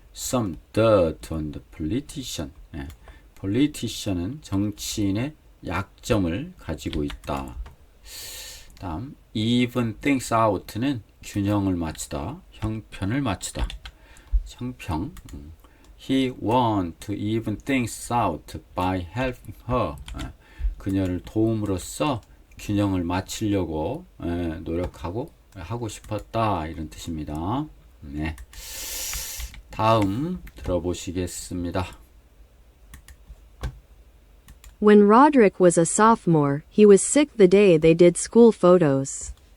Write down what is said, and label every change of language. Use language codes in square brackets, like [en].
[en] some dirt on the politician. [ko] politician은 정치인의 약점을 가지고 있다. 다음 [en] even things out [ko] 는 균형을 맞추다, 형편을 맞추다. 형평. [en] He want to even things out by helping her. [ko] 그녀를 도움으로써 균형을 맞추려고 노력하고 하고 싶었다 이런 뜻입니다. 네. 다음 들어보시겠습니다. [en] When Roderick was a sophomore, he was sick the day they did school photos.